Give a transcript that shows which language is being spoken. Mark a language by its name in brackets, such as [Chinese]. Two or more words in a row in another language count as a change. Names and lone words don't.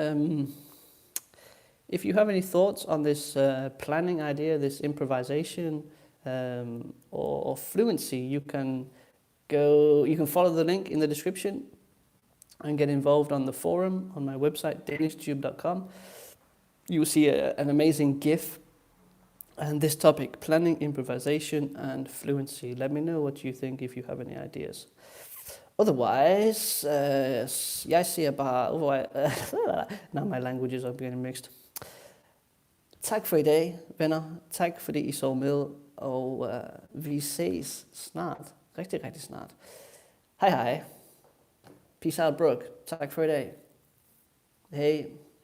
[English] If you have any thoughts on this planning idea, this improvisation, or fluency, you can follow the link in the description and get involved on the forum on my website, DanishTube.com. You will see an amazing GIF and this topic, planning, improvisation, and fluency. Let me know what you think if you have any ideas. Otherwise, [Danish] jeg siger bare, [English] now my languages are getting mixed. [Danish] Tak for i dag, venner. Tak fordi I så med, og vi ses snart. Rigtig, rigtig snart. Hej hej. [English] Peace out, [Danish] Brooke. Tak for i dag. Hej.